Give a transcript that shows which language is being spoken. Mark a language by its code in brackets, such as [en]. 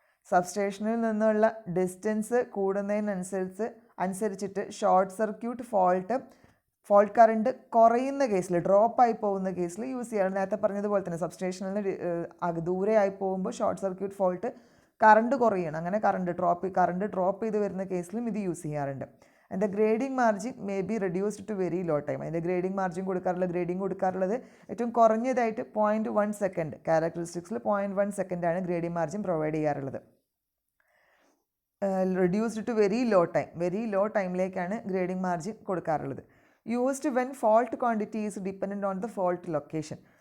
[ml] സബ്സ്റ്റേഷനിൽ നിന്നുള്ള distance കൂടുന്നതിനനുസരിച്ചിട്ട് short circuit fault current കുറയുന്ന കേസിൽ, ഡ്രോപ്പായി പോകുന്ന കേസിൽ യൂസ് ചെയ്യാറ്. നേരത്തെ പറഞ്ഞതുപോലെ തന്നെ സബ്സ്റ്റേഷനിൽ ദൂരെ ആയി പോകുമ്പോൾ ഷോർട്ട് സർക്യൂട്ട് ഫോൾട്ട് കറണ്ട് കുറയണം. അങ്ങനെ കറണ്ട് ഡ്രോപ്പ് ചെയ്ത് വരുന്ന കേസിലും ഇത് യൂസ് ചെയ്യാറുണ്ട്. [en] And the grading margin may be reduced to very low time. [ml] അതിൻ്റെ ഗ്രേഡിംഗ് മാർജിൻ കൊടുക്കാറുള്ളത് ഏറ്റവും കുറഞ്ഞതായിട്ട് 0.1 സെക്കൻഡ്. ക്യാരക്ടറിസ്റ്റിക്സിൽ 0.1 സെക്കൻഡാണ് ഗ്രേഡിംഗ് മാർജിൻ പ്രൊവൈഡ് ചെയ്യാറുള്ളത്. [en] reduced to very low [ml] ടൈമിലേക്കാണ് grading margin കൊടുക്കാറുള്ളത്. [en] Used when fault quantity is dependent on the fault location.